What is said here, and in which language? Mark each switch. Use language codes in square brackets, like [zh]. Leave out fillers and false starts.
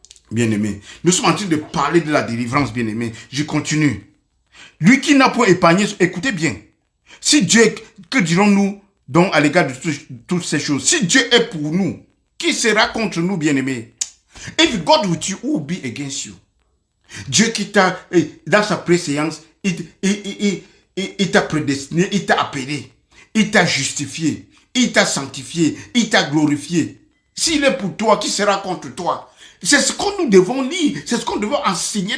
[fr] Bien-aimé, nous sommes en train de parler de la délivrance, bien-aimé. Je continue. Lui qui n'a point épargné, écoutez bien. Si Dieu, que dirons-nous donc à l'égard de toutes ces choses? Si Dieu est pour nous, qui sera contre nous, bien-aimé? [en] If God with you, who will be against you? [fr] Dieu qui t'a, dans sa préséance, il t'a prédestiné, il t'a appelé, il t'a justifié, il t'a sanctifié, il t'a glorifié. S'il est pour toi, qui sera contre toi? C'est ce que nous devons lire, c'est ce qu'on doit enseigner.